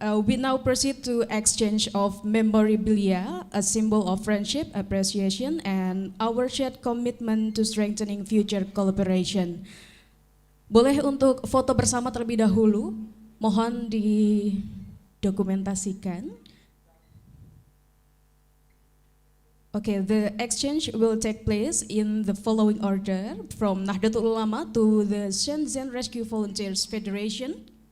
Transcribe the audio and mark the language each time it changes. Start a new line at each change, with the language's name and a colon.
English: We now proceed to exchange of memorabilia, a symbol of friendship, appreciation, and our shared commitment to strengthening future collaboration.
Indonesian: Boleh untuk foto bersama terlebih dahulu, mohon didokumentasikan.
English: Okay, the exchange will take place in the following order, from Nahdlatul Ulama to the Shenzhen Rescue Volunteers Federation.